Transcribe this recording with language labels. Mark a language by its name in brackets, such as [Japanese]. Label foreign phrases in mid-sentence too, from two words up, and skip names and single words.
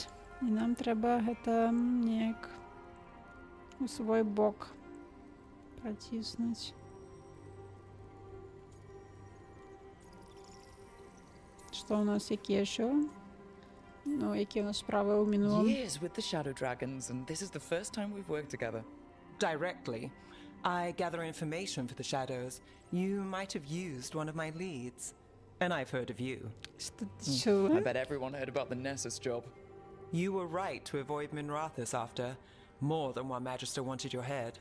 [Belarusian] І нам трэба гэта неяк у свой бок праціснуць. Што ў нас, якія яшчэ? Ну, якія ў нас справы ў мінулым? [English] Years with the Shadow Dragons, and this is the first time we've worked together. Directly. I gather information for the shadows. You might have used one of my leads. And I've heard of you. [Belarusian] Што ти [English] I [Belarusian] чула? [English] bet everyone heard about the Nessus job. You were right to avoid Minrathous after. More than one Magister wanted your head.